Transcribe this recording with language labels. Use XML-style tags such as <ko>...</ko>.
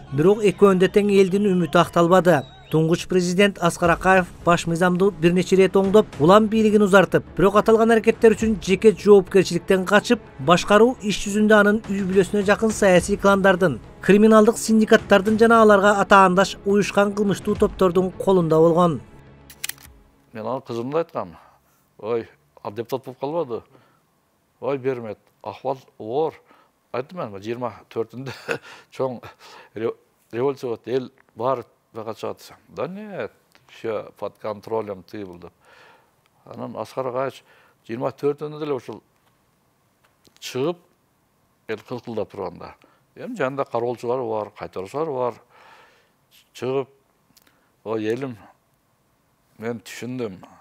<ky>Бирок экөөндө тең элдин үмүтү акталбады. Туңгуч президент Аскар Акаев баш мыйзамды бир нече рет оңдоп, улам бийлигин узартып, бирок аталган аракеттер үчүн жеке жоопкерчиликтен качып, башкаруу иш жүзүндө анын үй бүлөсүнө жакын саясий кландардын, криминалдык синдикаттардын жана аларга атаандаш уюшкан кылмыштуу топтордун колунда болгон. Мен аны кызымда айткам. Ой, ал депутат болуп калбады. Ой, Бермет, акыбал оор. Айттым мен 24-ндө чоң революция болот, эл баары чыгат.</ky> <ru>Да нет, все под контролем ты был деп.</ru> <ky>Анан Аскар Акаевич 24-ндө деле ошол чыгып, эл кылкылдап турганда. Эми жанында кароолчулар бар, кайтаруучулар бар. Чыгып, ой элим, мен түшүндүм.</ky>